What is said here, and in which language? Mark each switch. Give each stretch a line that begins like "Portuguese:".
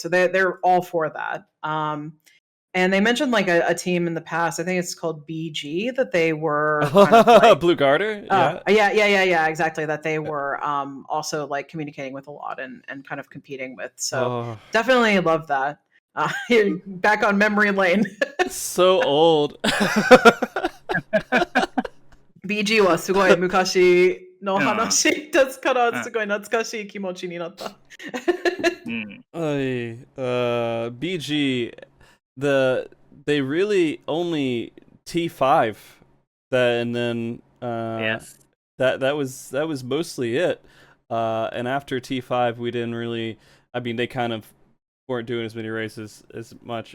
English: So they're all for that. And they mentioned like a team in the past, I think it's called BG, that they were kind of like, Blue Garter? yeah, exactly. That they were also like communicating with a lot and kind of competing with. So definitely love that. You're back on memory lane. So old.
Japanese: BG はすごい昔の話ですからすごい懐かしい気持ちになった。
English: BG, they really only T5 and then Yes. that was mostly it. And after T5 we didn't really, I mean, they kind of weren't doing as many races as much.